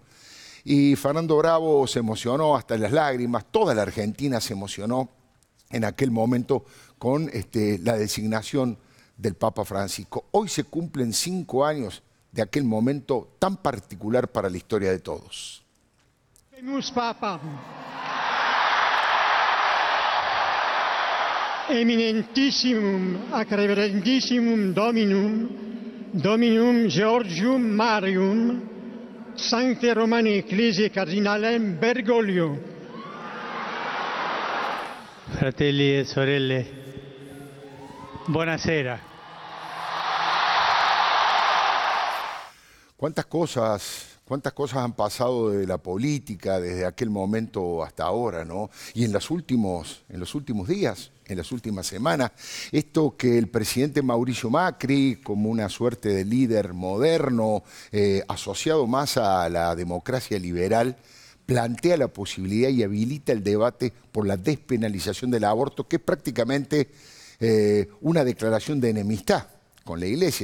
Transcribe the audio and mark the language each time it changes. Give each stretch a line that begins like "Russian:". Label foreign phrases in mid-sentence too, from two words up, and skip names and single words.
Spanish: Y Fernando Bravo se emocionó hasta las lágrimas, toda la Argentina se emocionó en aquel momento con la designación del Papa Francisco. Hoy se cumplen 5 años de aquel momento tan particular para la historia de todos.
Latin: Habemus Papam. Eminentissimum ac reverendissimum Dominum Georgium Marium, Sancte Romani Ecclesiae Cardinalem Bergoglio.
Italian: Fratelli e sorelle, buonasera.
Spanish: ¿Cuántas cosas han pasado de la política desde aquel momento hasta ahora, ¿no? Y en los últimos días, en las últimas semanas, esto que el presidente Mauricio Macri, como una suerte de líder moderno, asociado más a la democracia liberal, plantea la posibilidad y habilita el debate por la despenalización del aborto, que es prácticamente una declaración de enemistad con la Iglesia.